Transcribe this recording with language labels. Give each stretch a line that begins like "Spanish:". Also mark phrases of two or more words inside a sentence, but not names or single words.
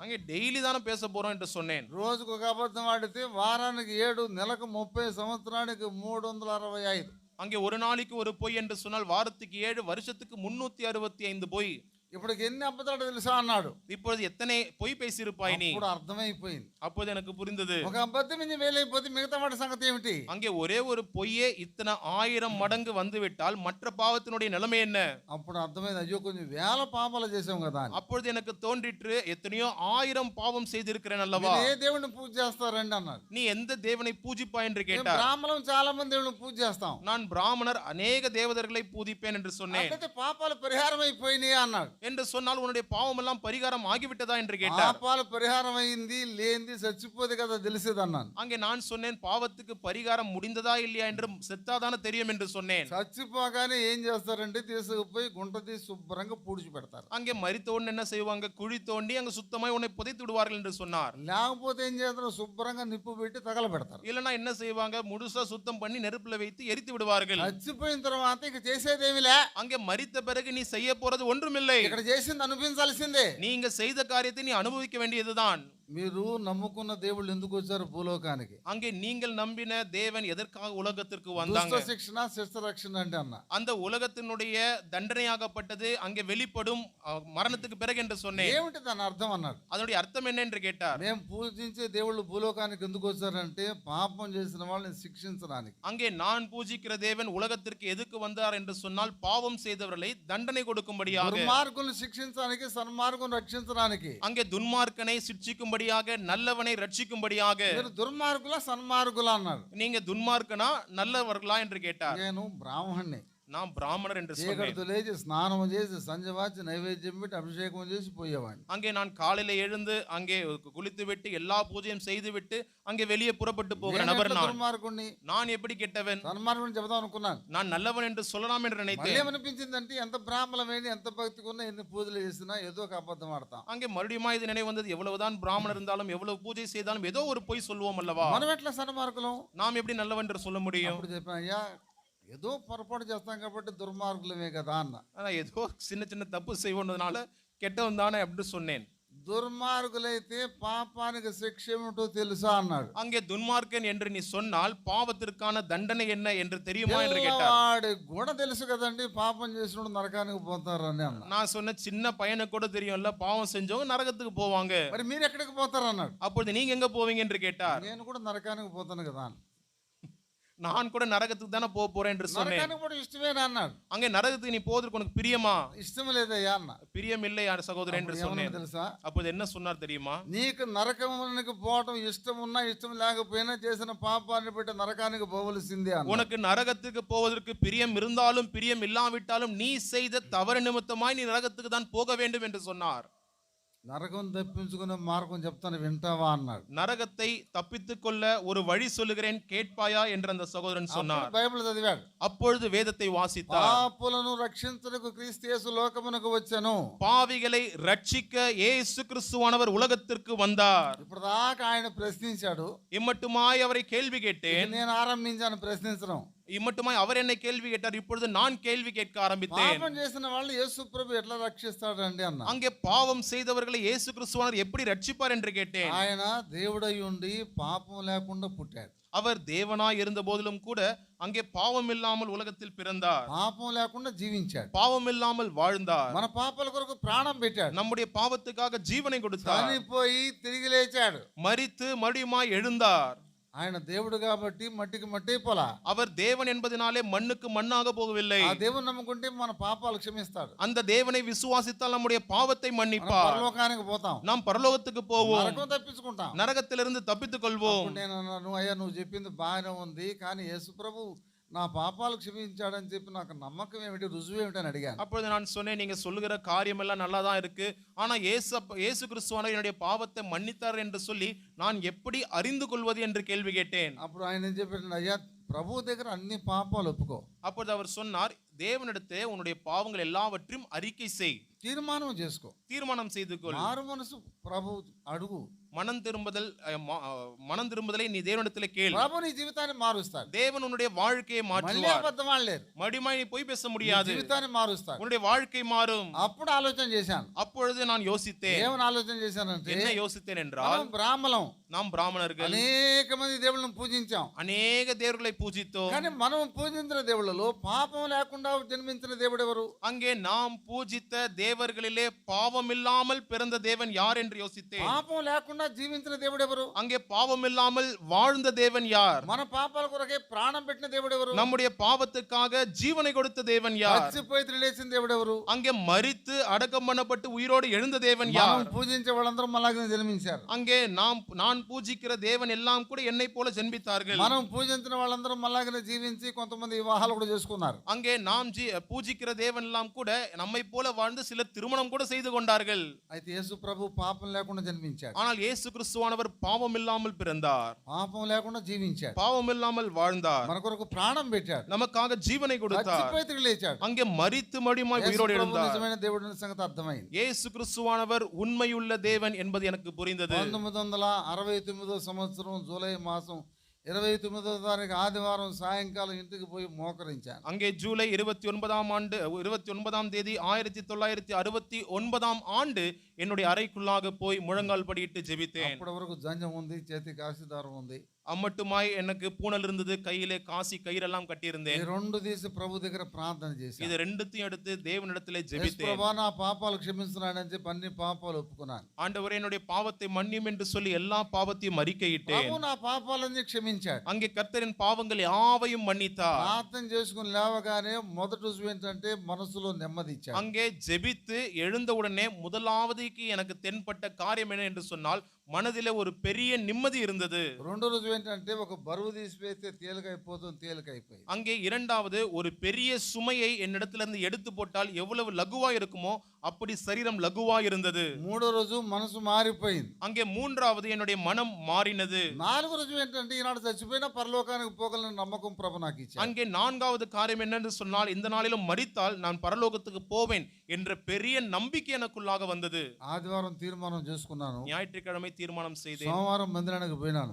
Tamil: அங்கே டெய்லி தானே பேச போறோம் என்று சொன்னேன்.
Telugu: రోజుకు ఒక అబద్ధం ఆడితే వారానికి 7, నెలకు 30, సంవత్సరానికి 365.
Tamil: அங்கே ஒரு நாளைக்கு ஒரு பொய் என்று சொன்னால் வாரத்துக்கு 7, வருஷத்துக்கு 365 பொய்.
Telugu: ఇప్పటికి ఎన్ని అబద్ధాలు తెలుసా అన్నాడు.
Tamil: இப்பொழுது எத்தனை பொய் பேசியிருப்பாய் நீ?
Telugu: ఇప్పుడు అర్థమైపోయింది.
Tamil: அப்போது எனக்கு புரிந்தது,
Telugu: ఒక అబద్ధం ఇంజ వేలైపోతే మిగతా వాటి సంగతి ఏమిటి.
Tamil: அங்கே ஒரே ஒரு பொய்யே இத்தனை 1000 மடங்கு வந்துவிட்டால் மற்ற பாவத்தினுடைய நிலைமை என்ன?
Telugu: అప్పుడు అర్థమైంది, అయ్యో కొంచెం వేల పాపాలు చేసాం కదా అని.
Tamil: அப்பொழுது எனக்கு தோன்றிற்று, எத்தனையோ 1000 பாவம் செய்திருக்கிறேன் அல்லவா.
Telugu: మీరు ఏ దేవుడిని పూజ చేస్తారండి అన్నాడు.
Tamil: நீ எந்த தேவனை பூஜிப்பாய் என்று
Telugu: మేము
Tamil: கேட்டார்.
Telugu: బ్రాహ్మణం చాలా మంది దేవుడిని పూజ చేస్తాం.
Tamil: நான் பிராமணர், அநேக தேவதர்களை பூஜிப்பேன் என்று சொன்னேன்.
Telugu: అట్లయితే పాపాలు పరిహారం అయిపోయినాయి అన్నాడు.
Tamil: என்று சொன்னால் உன்னுடைய பாவம் எல்லாம் பரிகாரம் ஆகிவிட்டதா என்று கேட்டார்.
Telugu: పాపాలు పరిహారం అయింది లేనిది చచ్చిపోతే కదా తెలిసేది అన్నాను.
Tamil: அங்கே நான் சொன்னேன், பாவத்துக்கு பரிகாரம் முடிந்ததா இல்லையா என்று செத்தாதானே தெரியும் என்று சொன்னேன்.
Telugu: చచ్చిపోగానే ఏం చేస్తారంటే తీసుకుపోయి గుంట తీసి శుభ్రంగా పూడ్చి పెడతారు.
Tamil: அங்கே மரித்தவுடன் என்ன செய்வாங்க, குழி தோண்டி அங்க சுத்தமாய் உன்னை புதைத்து விடுவார்கள் என்று சொன்னார்.
Telugu: లేకపోతే ఏం చేస్తారు, శుభ్రంగా నిప్పు పెట్టి తగలబెడతారు.
Tamil: இல்லனா என்ன செய்வாங்க, முழுசா சுத்தம் பண்ணி நெருப்புல வைத்து எரித்து விடுவார்கள்.
Telugu: చచ్చిపోయిన తర్వాత ఇక చేసేదేమిలే.
Tamil: அங்கே மரித்த பிறகு நீ செய்ய போறது ஒன்றுமில்லை.
Telugu: ఇక్కడ చేసింది అనిపించాల్సిందే.
Tamil: நீங்க செய்த காரியத்தை நீ அனுபவிக்க வேண்டியதுதான்.
Telugu: మీరు నమ్ముకున్న దేవుళ్ళు ఎందుకు వచ్చారు భూలోకానికి.
Tamil: அங்கே நீங்கள் நம்பின தேவன் எதற்காக உலகத்திற்கு
Telugu: దుష్ట
Tamil: வந்தாங்க?
Telugu: శిక్షణ శిష్ట రక్షణ అంటే అన్న.
Tamil: அந்த உலகத்தினுடைய தண்டனையாகப்பட்டது அங்கே வெளிப்படும் மரணத்துக்கு பிறகு என்று சொன்னேன்.
Telugu: ఏమిటి దాని అర్థం అన్నాడు.
Tamil: அதனுடைய அர்த்தம் என்ன என்று கேட்டார்.
Telugu: మేము పూజించే దేవుళ్ళు భూలోకానికి ఎందుకు వచ్చారంటే పాపం చేసిన వాళ్ళని శిక్షించడానికి.
Tamil: அங்கே நான் பூஜிக்கிற தேவன் உலகத்திற்கு எதுக்கு வந்தார் என்று சொன்னால் பாவம் செய்தவர்களை தண்டனை கொடுக்கும்படியாக,
Telugu: దుర్మార్గులను శిక్షించడానికి, సన్మార్గులను రక్షించడానికి.
Tamil: அங்கே துன்மார்க்கனை சிட்சிக்கும்படியாக, நல்லவனை ரட்சிக்கும்படியாக.
Telugu: మీరు దుర్మార్గుల సన్మార్గుల అన్నారు.
Tamil: நீங்க துன்மார்க்கனா நல்லவர்களா என்று கேட்டார்.
Telugu: నేను బ్రాహ్మణ్ణి.
Tamil: நான் பிராமணர் என்று சொன்னேன்.
Telugu: చీకటితో లేచి స్నానం చేసి సంజవాచి నైవేద్యం పెట్టి అభిషేకం చేసి పోయేవాడిని.
Tamil: அங்கே நான் காலையில எழுந்து அங்கே குளித்து விட்டு எல்லா பூஜையும் செய்து விட்டு அங்கே வெளியே புறப்பட்டு போகிற நபர் நான்.
Telugu: దుర్మార్గుణ్ణి,
Tamil: நான் எப்படி கெட்டவன்,
Telugu: సన్మార్గుని చెబుదాం అనుకున్నాను.
Tamil: நான் நல்லவன் என்று சொல்லலாம் என்று
Telugu: మళ్ళీ
Tamil: நினைத்தேன்.
Telugu: ఏమనిపించిందంటే ఎంత బ్రాహ్మణమైన ఎంత భక్తిగా ఉన్నా ఎన్ని పూజలు చేసినా ఏదో ఒక అబద్ధం ఆడతాం.
Tamil: அங்கே மறுபடியும் இது நினைவு வந்தது, எவ்வளவுதான் பிராமணர் இருந்தாலும் எவ்வளவு பூஜை செய்தாலும் ஏதோ ஒரு பொய் சொல்லுவோம் அல்லவா.
Telugu: మనం ఎట్లా సన్మార్గులం.
Tamil: நாம் எப்படி நல்லவன் என்று சொல்ல முடியும்?
Telugu: అప్పుడు చెప్పాను, అయ్యా ఏదో పొరపాటు చేస్తాం కాబట్టి దుర్మార్గులమే కదా అన్న.
Tamil: ஆனா ஏதோ சின்ன சின்ன தப்பு செய்வோன்றதுனால கெட்டவன் தானே அப்படின்னு சொன்னேன்.
Telugu: దుర్మార్గులైతే పాపానికి శిక్ష ఏమిటో తెలుసా అన్నాడు.
Tamil: அங்கே துன்மார்க்கன் என்று நீ சொன்னால் பாவத்திற்கான தண்டனை என்ன என்று தெரியுமா என்று கேட்டார்.
Telugu: వాడి గుణ తెలుసు కదండి, పాపం చేసినోడు నరకానికి పోతారని అన్న.
Tamil: நான் சொன்ன சின்ன பையனுக்கு கூட தெரியும்ல, பாவம் செஞ்சவங்க நரகத்துக்கு போவாங்க.
Telugu: మరి మీరు ఎక్కడికి పోతారు అన్నాడు.
Tamil: அப்பொழுது நீங்க எங்க போவீங்க என்று கேட்டார்.
Telugu: నేను కూడా నరకానికి పోతాను కదా.
Tamil: நான் கூட நரகத்துக்கு தானே போக போறேன் என்று சொன்னேன்.
Telugu: నరకానికి కూడా ఇష్టమేనా అన్నాడు.
Tamil: அங்கே நரகத்துக்கு நீ போவதற்கு உனக்கு பிரியமா?
Telugu: ఇష్టం లేదయ్యా అన్న.
Tamil: பிரியம் இல்லை சகோதரன் என்று
Telugu: అప్పుడు ఏమన్నా
Tamil: சொன்னேன்.
Telugu: తెలుసా,
Tamil: அப்போது என்ன சொன்னார் தெரியுமா?
Telugu: నీకు నరకమునికి పోవటం ఇష్టం ఉన్నా ఇష్టం లేకపోయినా చేసిన పాపాన్ని బట్టి నరకానికి పోవలసిందే అన్న.
Tamil: உனக்கு நரகத்துக்கு போவதற்கு பிரியம் இருந்தாலும் பிரியம் இல்லாவிட்டாலும் நீ செய்த தவறு நிமித்தமாய் நீ நரகத்துக்கு தான் போக வேண்டும் என்று சொன்னார்.
Telugu: నరకం తప్పించుకునే మార్గం చెప్తాను వింటావా అన్నాడు.
Tamil: நரகத்தை தப்பித்துக் கொள்ள ஒரு வழி சொல்லுகிறேன், கேட்பாயா என்று அந்த சகோதரன் சொன்னார்.
Telugu: బైబిల్ చదివాడు.
Tamil: அப்பொழுது வேதத்தை வாசித்தார்.
Telugu: పాపులను రక్షించుటకు క్రీస్తు యేసు లోకమునకు వచ్చెను.
Tamil: பாவிகளை ரட்சிக்க இயேசு கிறிஸ்துவானவர் உலகத்திற்கு வந்தார்.
Telugu: ఇప్పుడు దాకా ఆయన ప్రశ్నించాడు.
Tamil: இம்மட்டுமாய் அவரை கேள்வி கேட்டேன்.
Telugu: నేను ఆరంభించాను ప్రశ్నించడం.
Tamil: இம்மட்டுமாய் அவர் என்னை கேள்வி கேட்டார். இப்பொழுது நான் கேள்வி கேட்க ஆரம்பித்தேன்.
Telugu: పాపం చేసిన వాళ్ళు యేసు ప్రభు ఎట్లా రక్షిస్తాడండి అన్న.
Tamil: அங்கே பாவம் செய்தவர்களை இயேசு கிறிஸ்துவானவர் எப்படி ரட்சிப்பார் என்று கேட்டேன்.
Telugu: ఆయన దేవుడై ఉండి పాపం లేకుండా పుట్టాడు.
Tamil: அவர் தேவனாய் இருந்த போதிலும் கூட அங்கே பாவம் இல்லாமல் உலகத்தில் பிறந்தார்.
Telugu: పాపం లేకుండా జీవించాడు.
Tamil: பாவம் இல்லாமல் வாழ்ந்தார்.
Telugu: మన పాపాల కొరకు ప్రాణం పెట్టాడు.
Tamil: நம்முடைய பாவத்துக்காக ஜீவனை கொடுத்தார்.
Telugu: చనిపోయి తిరిగి లేచాడు.
Tamil: மரித்து மறுபடியுமாய் எழுந்தார்.
Telugu: ఆయన దేవుడు కాబట్టి మట్టికి మట్టి అయిపోలా.
Tamil: அவர் தேவன் என்பதனாலே மண்ணுக்கு மண்ணாக போகவில்லை.
Telugu: ఆ దేవుని నమ్ముకుంటే మన పాపాలు క్షమిస్తాడు.
Tamil: அந்த தேவனை விசுவாசித்தால் நம்முடைய பாவத்தை
Telugu: మనం
Tamil: மன்னிப்பார்.
Telugu: పరలోకానికి పోతాం.
Tamil: நாம் పరలోకத்துக்கு போவோம்.
Telugu: నరకం తప్పించుకుంటాం.
Tamil: நரகத்திலிருந்து தப்பித்துக் கொள்வோம்.
Telugu: అప్పుడు నేను అన్నాను, అయ్యా నువ్వు చెప్పింది బాగానే ఉంది, కానీ యేసు ప్రభు నా పాపాలు క్షమించాడని చెప్పి నాకు నమ్మకం ఏమిటి, రుజువు ఏమిటి అని అడిగాను.
Tamil: அப்பொழுது நான் சொன்னேன், நீங்க சொல்லுகிற காரியம் எல்லாம் நல்லா தான் இருக்கு, ஆனா இயேசு கிறிஸ்துவானவர் என்னுடைய பாவத்தை மன்னித்தார் என்று சொல்லி நான் எப்படி அறிந்து கொள்வது என்று கேள்வி கேட்டேன்.
Telugu: అప్పుడు ఆయన ఏం చెప్పాడు, అయ్యా ప్రభు దగ్గర అన్ని పాపాలు ఒప్పుకో.
Tamil: அப்பொழுது அவர் சொன்னார், தேவனிடத்தே உன்னுடைய பாவங்கள் எல்லாவற்றையும் அறிக்கை செய்,
Telugu: తీర్మానం చేసుకో,
Tamil: தீர்மானம் செய்து கொள்.
Telugu: మారు మనసు ప్రభు అడుగు.
Tamil: மனம் திரும்புதலை நீ தேவனிடத்திலே கேள்.
Telugu: ప్రభు నీ జీవితాన్ని మారుస్తాడు.
Tamil: தேவன் உன்னுடைய வாழ்க்கையை
Telugu: మళ్ళీ
Tamil: மாற்றுவார்.
Telugu: అబద్ధం ఆడలేరు.
Tamil: மறுபடியும் நீ போய் பேச
Telugu: నీ
Tamil: முடியாது.
Telugu: జీవితాన్ని మారుస్తాడు.
Tamil: உன்னுடைய வாழ்க்கை மாறும்.
Telugu: అప్పుడు ఆలోచన చేశాను.
Tamil: அப்பொழுது நான் யோசித்தேன்.
Telugu: ఏమని ఆలోచన చేశానంటే,
Tamil: என்ன யோசித்தேன் என்றால்,
Telugu: మనం బ్రాహ్మణం,
Tamil: நாம் பிராமணர்கள்
Telugu: అనేక మంది దేవుళ్ళను పూజించాం.
Tamil: அநேக தேவர்களை பூஜித்தோம்.
Telugu: కానీ మనం పూజించిన దేవుళ్ళలో పాపం లేకుండా జన్మించిన దేవుడు ఎవరు?
Tamil: அங்கே நாம் பூஜித்த தேவர்களிலே பாவம் இல்லாமல் பிறந்த தேவன் யார் என்று யோசித்தேன்.
Telugu: పాపం లేకుండా జీవించిన దేవుడు ఎవరు?
Tamil: அங்கே பாவம் இல்லாமல் வாழ்ந்த தேவன் யார்?
Telugu: మన పాపాల కొరకే ప్రాణం పెట్టిన దేవుడు ఎవరు?
Tamil: நம்முடைய பாவத்துக்காக ஜீவனை கொடுத்த தேவன் யார்?
Telugu: చచ్చిపోయి లేచిన దేవుడు ఎవరు?
Tamil: அங்கே மரித்து அடக்கம் பண்ணப்பட்டு உயிரோடு எழுந்த தேவன் யார்?
Telugu: మనం పూజించే వాళ్ళందరూ మళ్ళాగే జన్మించారు.
Tamil: அங்கே நான் பூஜிக்கிற தேவன் எல்லாம் கூட என்னை போல ஜென்மித்தார்கள்.
Telugu: మనం పూజించిన వాళ్ళందరూ మళ్ళాగే జీవించి కొంతమంది వివాహాలు కూడా చేసుకున్నారు.
Tamil: அங்கே நாம் பூஜிக்கிற தேவன் எல்லாம் கூட நம்மை போல வாழ்ந்து சிலர் திருமணம் கூட செய்து கொண்டார்கள்.
Telugu: అయితే యేసు ప్రభు పాపం లేకుండా జన్మించాడు.
Tamil: ஆனால் இயேசு கிறிஸ்துவானவர் பாவம் இல்லாமல் பிறந்தார்.
Telugu: పాపం లేకుండా జీవించాడు.
Tamil: பாவம் இல்லாமல் வாழ்ந்தார்.
Telugu: మన కొరకు ప్రాణం పెట్టాడు.
Tamil: நமக்காக ஜீவனை கொடுத்தார்.
Telugu: చచ్చిపోయి తిరిగి లేచాడు.
Tamil: அங்கே மரித்து மறுபடியும்
Telugu: యేసు
Tamil: உயிரோடு
Telugu: ప్రభు
Tamil: எழுந்தார்.
Telugu: నిజమైన దేవుడు అనే సంగతి అర్థమైంది.
Tamil: இயேசு கிறிஸ்துவானவர் உண்மையுள்ள தேவன் என்பது எனக்கு புரிந்தது.
Telugu: 1969 సంవత్సరం జూలై మాసం 29వ తారీఖు ఆదివారం సాయంకాలం ఇంటికి పోయి మోకరించాను.
Tamil: அங்கே ஜூலை 29ஆம் தேதி 1969ஆம் ஆண்டு என்னுடைய அறைக்குள்ளாக போய் முழங்கால் படியிட்டு ஜெபித்தேன்.
Telugu: అప్పటి వరకు జంజం ఉంది, చేతి కాశీదారం ఉంది.
Tamil: அம்மட்டுமாய் எனக்கு பூணல் இருந்தது, கையிலே காசி கயிறெல்லாம் கட்டியிருந்தேன்.
Telugu: ఈ రెండు తీసి ప్రభు దగ్గర ప్రార్థన చేశాను.
Tamil: இது ரெண்டுத்தையும் எடுத்து தேவனிடத்திலே ஜெபித்தேன்.
Telugu: ప్రభా నా పాపాలు క్షమిస్తున్నాడని చెప్పి అన్ని పాపాలు ఒప్పుకున్నాను.
Tamil: ஆண்டவரே என்னுடைய பாவத்தை மன்னியும் என்று சொல்லி எல்லா பாவத்தையும் அறிக்கையிட்டேன்.
Telugu: ప్రభు నా పాపాలన్నీ క్షమించాడు.
Tamil: அங்கே கர்த்தரின் பாவங்கள் யாவையும் மன்னித்தார்.
Telugu: ప్రార్థన చేసుకుని లేవగానే మొదటి రుజువు ఏంటంటే మనసులో నెమ్మది ఇచ్చాడు.
Tamil: அங்கே ஜெபித்து எழுந்தவுடனே முதலாவதுக்கு எனக்கு தென்பட்ட காரியம் என்ன என்று சொன்னால், மனதிலே ஒரு பெரிய நிம்மதி இருந்தது.
Telugu: రెండో రుజువు ఏంటంటే ఒక బరువు తీసివేస్తే తేలికైపోయింది.
Tamil: அங்கே இரண்டாவது, ஒரு பெரிய சுமையை என்னிடத்திலிருந்து எடுத்து போட்டால் எவ்வளவு லகுவா இருக்குமோ அப்படி சரீரம் லகுவா இருந்தது.
Telugu: మూడో రోజు మనసు మారిపోయింది.
Tamil: அங்கே மூன்றாவது, என்னுடைய மனம் மாறினது.
Telugu: నాలుగో రుజువు ఏంటంటే ఈనాడు చచ్చిపోయినా పరలోకానికి పోగలని నమ్మకం ప్రభు నాకు ఇచ్చాడు.
Tamil: அங்கே நான்காவது காரியம் என்னென்று சொன்னால், இந்த நாளிலும் மரித்தால் நான் பரலோகத்துக்கு போவேன் என்ற பெரிய நம்பிக்கை எனக்குள்ளாக வந்தது.
Telugu: ఆదివారం తీర్మానం చేసుకున్నాను.
Tamil: ஞாயிற்றுக்கிழமை தீர்மானம் செய்தேன்.
Telugu: సోమవారం మందిరానికి పోయినాను.